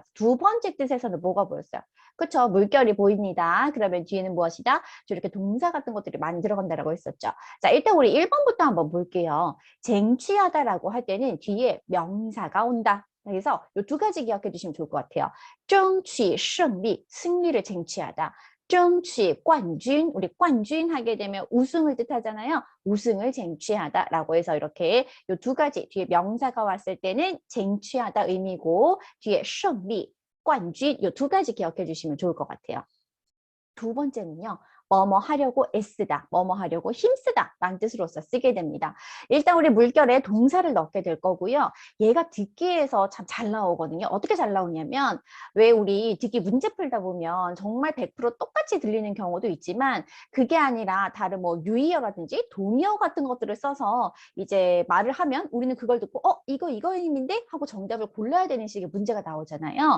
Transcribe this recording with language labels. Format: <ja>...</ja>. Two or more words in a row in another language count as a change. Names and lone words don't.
<ko>두 번째 뜻에서는 뭐가 보였어요? 그쵸? 물결이 보입니다. 그러면 뒤에는 무엇이다? 저렇게 동사 같은 것들이 많이 들어간다라고 했었죠. 자, 일단 우리 1번부터 한번 볼게요. 쟁취하다라고 할 때는 뒤에 명사가 온다. 그래서 이 두 가지 기억해 주시면 좋을 것 같아요.</ko> <zh>争取胜利,</zh> <ko>승리를 쟁취하다.</ko> <zh>争取 冠军,</zh> <ko>우리 冠军 하게 되면 우승을 뜻하잖아요. 우승을 쟁취하다라고 해서 이렇게 이 두 가지 뒤에 명사가 왔을 때는 쟁취하다 의미고 뒤에</ko> <zh>胜利, 冠军</zh> <ko>이 두 가지 기억해 주시면 좋을 것 같아요. 두 번째는요. 뭐뭐 하려고 애쓰다, 뭐뭐 하려고 힘쓰다 라는 뜻으로서 쓰게 됩니다. 일단 우리 물결에 동사를 넣게 될 거고요. 얘가 듣기에서 참 잘 나오거든요. 어떻게 잘 나오냐면 왜 우리 듣기 문제 풀다 보면 정말 100% 똑같이 들리는 경우도 있지만 그게 아니라 다른 뭐 유의어라든지 동의어 같은 것들을 써서 이제 말을 하면 우리는 그걸 듣고 이거 의미인데 하고 정답을 골라야 되는 식의 문제가 나오잖아요.</ko>